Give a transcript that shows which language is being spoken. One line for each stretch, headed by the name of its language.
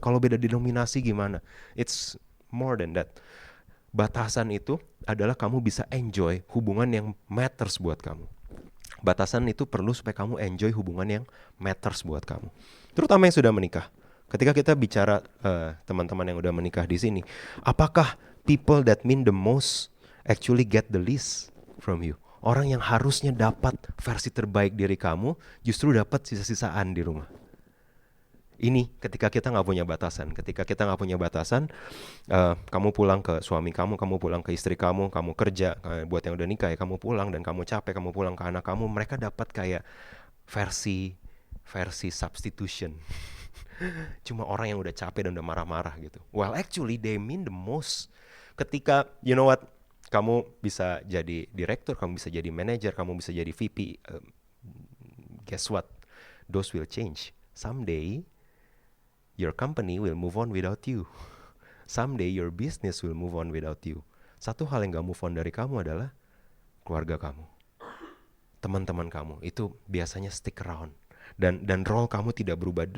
Indonesian: Kalau beda denominasi gimana?
English: It's more than that.
Indonesian: Batasan itu adalah kamu bisa enjoy hubungan yang matters buat kamu. Batasan itu perlu supaya kamu enjoy hubungan yang matters buat kamu. Terutama yang sudah menikah. Ketika kita bicara teman-teman yang udah menikah di sini, apakah
English: people that mean the most actually get the least from you.
Indonesian: Orang yang harusnya dapat versi terbaik diri kamu, justru dapat sisa-sisaan di rumah. Ini ketika kita nggak punya batasan. Ketika kita nggak punya batasan, kamu pulang ke suami kamu pulang ke istri kamu kerja, buat yang udah nikah ya, kamu pulang dan kamu capek, kamu pulang ke anak kamu, mereka dapat kayak versi substitution. Cuma orang yang udah capek dan udah marah-marah gitu.
English: Well, actually they mean the most.
Indonesian: Ketika,
English: you know what,
Indonesian: kamu bisa jadi direktur, kamu bisa jadi manager, kamu bisa jadi VP,
English: guess what? Those will change. Someday, your company will move on without you. Someday, your business will move on without you.
Indonesian: Satu hal yang gak move on dari kamu adalah keluarga kamu. Teman-teman kamu, itu biasanya
English: stick around.
Indonesian: Dan role kamu tidak berubah.